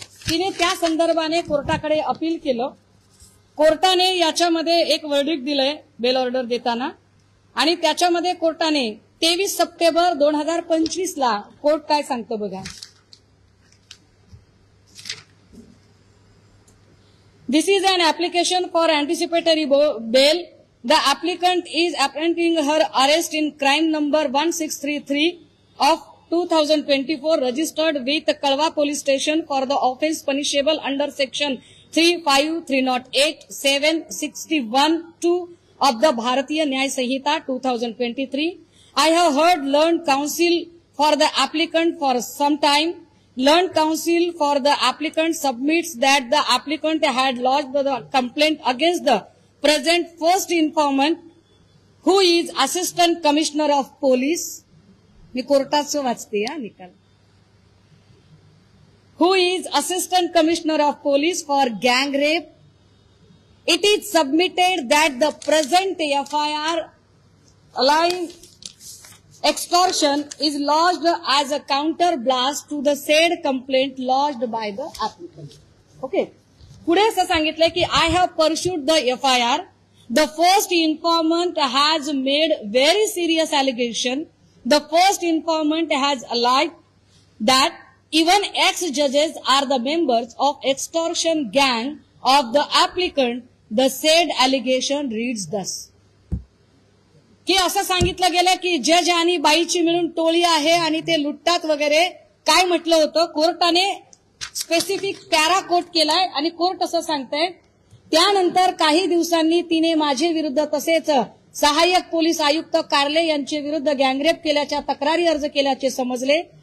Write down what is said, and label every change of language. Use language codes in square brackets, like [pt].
[mr] तिने त्या संदर्भाने कोर्टाकडे अपील केलं. कोर्टाने याच्यामध्ये एक वर्डिक्ट दिलंय बेल ऑर्डर देताना आणि त्याच्यामध्ये कोर्टाने 23 सप्टेंबर 2025 ला कोर्ट काय सांगतो बघा. [en] This is an application for anticipatory bail. The applicant is apprehending her arrest in crime number 1633 of 2024 registered with Kalwa Police Station for the offence punishable under section 35308 761(2) of the Bharatiya Nyay Sanhita 2023. I have heard learned counsel for the applicant for some time. Learned counsel for the applicant submits that the applicant had lodged the complaint against the present first informant, who is Assistant Commissioner of Police. [mr] मी कोर्टाचं वाचते या निकाल. [en] Who is Assistant Commissioner of Police for gang rape. It is submitted that the present FIR allying extortion is lodged as a counter blast to the said complaint lodged by the applicant. Okay. [mr] पुढे असं सांगितलंय की [en] I have pursued the FIR. The first informant has made very serious allegation. The first informant has alleged that even ex-judges are the members of extortion gang of the applicant. The said allegation reads thus. [mr] की असं सांगितलं गेलं की जज आणि बाईची मिळून टोळी आहे आणि ते लुटतात वगैरे काय म्हटलं होतं. कोर्टाने स्पेसिफिक पॅरा कोट केलाय आणि कोर्ट असं सांगतंय. त्यानंतर काही दिवसांनी तिने माझे विरुद्ध तसेच सहाय्यक पोलीस आयुक्त कार्ले यांचे विरुद्ध गँगरेप केल्याच्या तक्रारी अर्ज केल्याचे समजले.